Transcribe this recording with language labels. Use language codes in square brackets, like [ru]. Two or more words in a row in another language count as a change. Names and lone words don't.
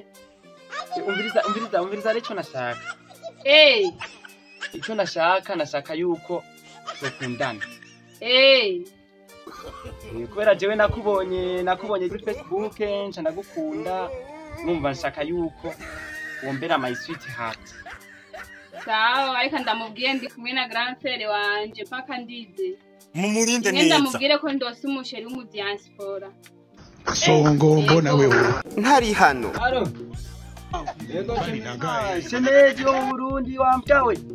[rn] Umviriza icyo nashaka. Icyo nashaka yuko dukundana. Kubera jewe nakubonye kuri Facebook nca ndagukunda numva nshaka yuko wombera [en] my sweet heart. [rn] Sawa ariko ndamubwiye ndi kumwe na [fr] grand frère [rn] wanje paka ndize. Mumurinde Ngenda neza. mubwire ko ndose umusheri w'umu diaspora. Songo mbona wewe Ntari hano. alo Shemeji wo mu Burundi wambyawe.